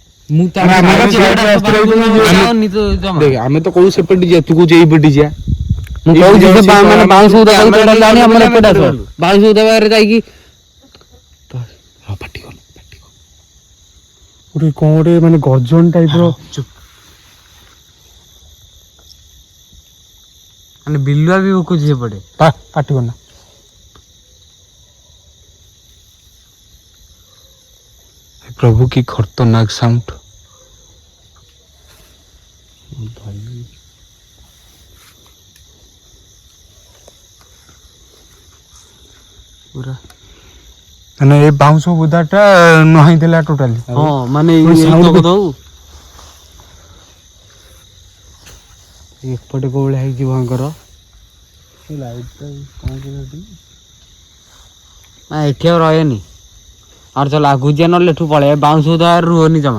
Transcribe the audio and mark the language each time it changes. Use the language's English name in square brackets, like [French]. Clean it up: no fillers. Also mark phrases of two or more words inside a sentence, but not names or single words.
[Odia] ଆମେ ତ କହୁ ସେପଟେ ଯିବା ତୁ କହୁଛୁ ଏଇପଟେ ଯିବା ମୁଁ କହୁଛି ମାନେ ବାଉଁଶ ବୁଦା ଆମର ଏପଟେ ଆସ ବାଉଁଶ ବୁଦା ପାଖରେ ଯାଇକି ଗୋଟେ କଣ ଗୋଟେ ମାନେ ଗର୍ଜନ ଟାଇପ ର ମାନେ ବିଲୁଆ ବି ଭୁକୁଛି ସେପଟେ ପାଟି କରନା [Hindi] प्रभु की खतरनाक साउंड। [Odia] पूरा ମାନେ ଏ ବାଉଁଶ ବୁଦାଟା ନହିଁ ଥିଲା ଟୋଟାଲି। ହଁ ମାନେ ଏପଟେ କୋଉଭଳିଆ ହେଇଛି ଭୟଙ୍କର ଏଠି ଆଉ ରହେନି ଆଉ ଚାଲ ଆଗକୁ ଯିବା ନହେଲେ ଏଠୁ ପଳେଇବା ବାଉଁଶ ବୁଦା ରୁହନି ଜମା